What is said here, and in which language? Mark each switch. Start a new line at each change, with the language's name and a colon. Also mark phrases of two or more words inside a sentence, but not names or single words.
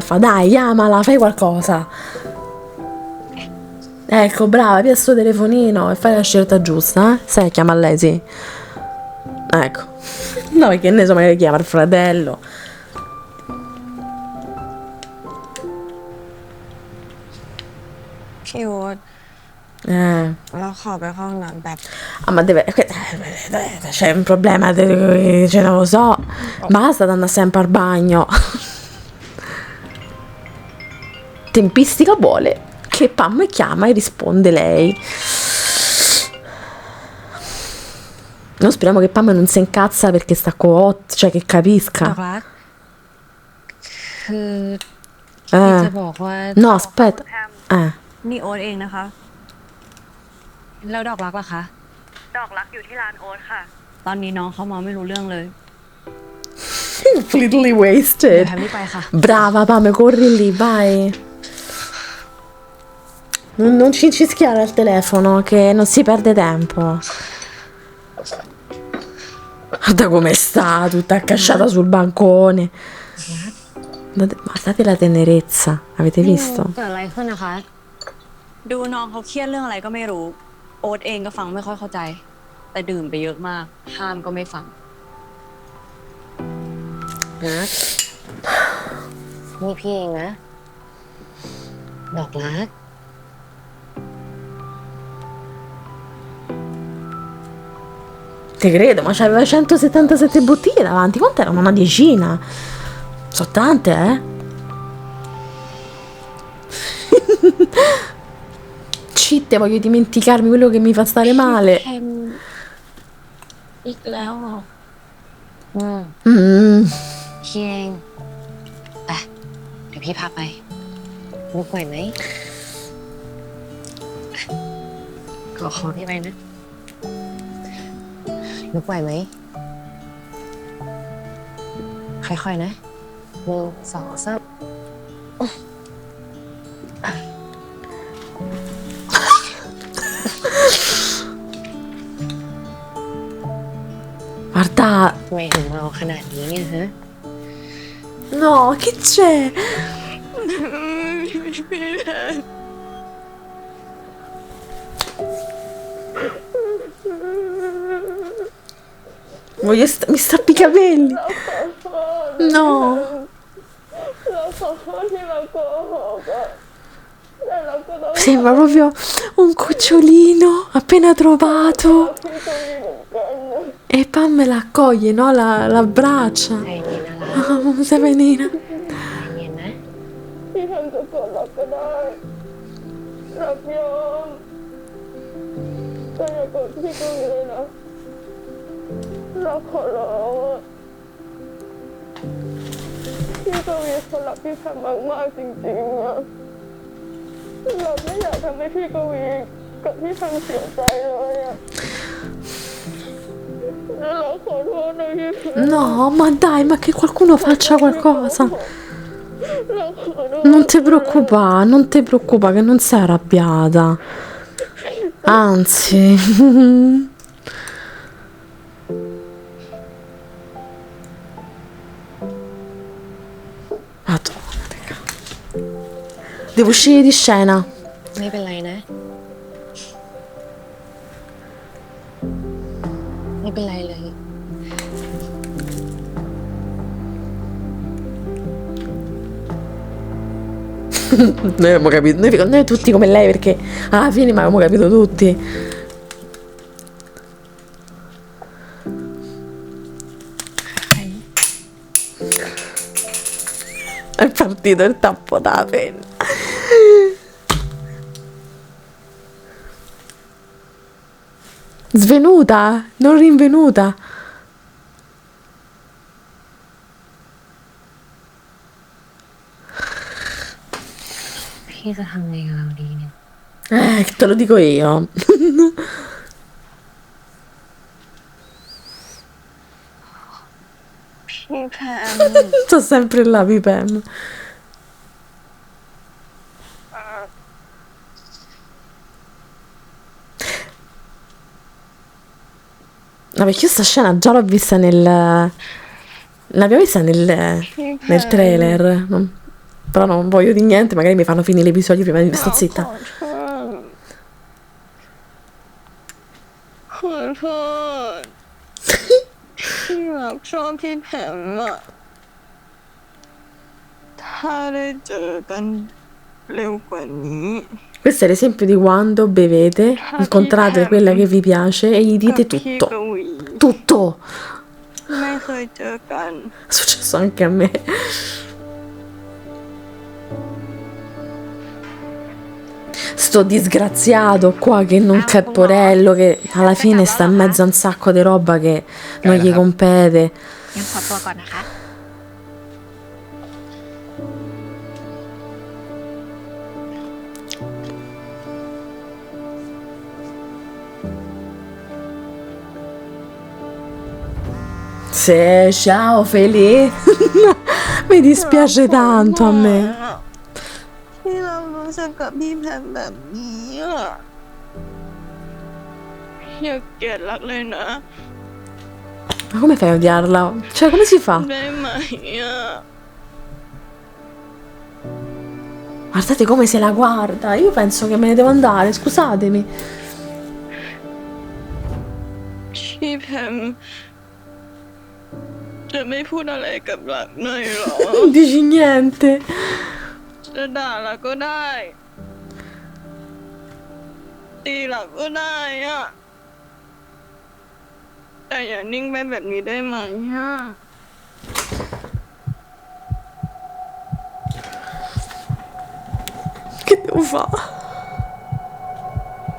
Italian: Fa, dai, chiamala, fai qualcosa. Ecco, brava, via sto telefonino e fai la scelta giusta, eh? Sai, chiama lei, sì. Ecco. No, perché ne so, magari chiama il fratello. Cute.
Thai: เราขอไปเข้าห้องน้ำแบบ
Italian: Ah, ma c'è un problema, cioè non lo so. Basta di andare sempre al bagno. Tempistica vuole che Pam chiama e risponde lei. No, speriamo che Pam non si incazza perché sta coot, cioè che
Thai: ดอก
Italian: capisca.
Thai: รัก คือที่จะบอกว่า
Italian: No, aspetta.
Thai: นี่โอ๊ตเองนะคะ แล้วดอกรักล่ะคะ ดอกรักอยู่ที่ร้านโอ๊ตค่ะ ตอนนี้น้องเขาเมาไม่รู้เรื่องเลย
English: Completely
Thai: เดี๋ยว
English: wasted.
Thai: แพมรีบไปค่ะ
Italian: Brava Pam, corri lì, vai. Non ci incischiare al telefono, che non si perde tempo. Guarda come sta, tutta accasciata sul bancone. Guardate la tenerezza, avete visto?
Thai: เกิดอะไรขึ้นนะคะ ดูน้องเขาเครียดเรื่องอะไรก็ไม่รู้ โอ๊ตเองก็ฟังไม่ค่อยเข้าใจ แต่ดื่มไปเยอะมาก ห้ามก็ไม่ฟัง นัดนี่พี่เองนะ ดอกรัก
Italian: Te credo, ma c'aveva 177 bottiglie davanti, quante erano? Una decina. Sono tante, eh? zitta, voglio dimenticarmi quello che mi fa stare male.
Thai: อีกแล้วเหรอ Mm. พี่เองไปเดี๋ยวพี่พาไปลุกไหวไหมขอพี่ไปนะลุกไหวไหมค่อยๆนะ1 2 3
Italian: Guarda,
Thai: ทำไมถึงเมาขนาดนี้เนี่ยฮะ
Italian: no, che c'è? Mi strappi i capelli. No. Sembra proprio un cucciolino appena trovato. E Pam me la accoglie, no? L'abbraccia.
Thai: ใจเย็นนะ
Italian: Oh, Serenina.
Thai: ใจเย็นนะ พี่แพมจะกดรับก็ได้รับยอมแต่อย่ากดพี่กวีเลยนะเราขอร้องอะพี่กวีเขารักพี่แพมมากๆจริงๆอะเราไม่อยากทำให้พี่กวีกับพี่แพมเสียใจเลยอะแล้วเราขอโทษนะพี่แพม
Italian: No, ma dai, ma che qualcuno faccia qualcosa.
Thai: เราขอโทษ
Italian: Non ti preoccupa che non sei arrabbiata. Anzi. Madonna, raga. Devo uscire di scena.
Thai: ไม่เป็นไรนะ ไม่เป็นไรเลย
Italian: Noi abbiamo capito, noi tutti come lei perché alla fine ma abbiamo capito tutti. È partito il tappo da penna. Svenuta, non rinvenuta.
Thai: พี่จะทำไงกับเราดีเนี่ย
Italian: Te lo dico io.
Thai: พี่แพม
Italian: Sto sempre là, Pipem. No, perché io sta scena già l'ho vista l'abbiamo vista nel trailer. Però non voglio di niente, magari mi fanno finire l'episodio prima di sto zitta.
Thai: ขอโทษที่รักชอบพี่แพมอะถ้าได้เจอกันเร็วกว่านี้
Italian: Questo è l'esempio di quando bevete, incontrate quella che vi piace e gli dite
Thai: กับพี่
Italian: tutto.
Thai: กวี
Italian: Tutto!
Thai: ไม่เคยเจอกัน
Italian: È successo anche a me. Sto disgraziato qua che non Pepporello che alla fine sta in mezzo a un sacco di roba che non gli compete.
Thai: งั้นขอตัวก่อนนะคะ
Italian: Sì, ciao Feli. Mi dispiace tanto a me.
Thai: ที่เรารู้สึกกับพี่แพมแบบนี้อะอย่าเกลียดรักเลยนะ
Italian: Ma come fai a odiarla? Cioè, come si fa?
Thai: ได้ไหมอะ
Italian: Guardate come se la guarda. Io penso che me ne devo andare, scusatemi.
Thai: พี่แพมจะไม่พูดอะไรกับรักหน่อยเหรอ
Italian: Non dici niente.
Thai: จะด่ารักก็ได้ตีรักก็ได้อะแต่อย่านิ่งไปแบบนี้ได้ไหมอะ
Italian: Che devo fare?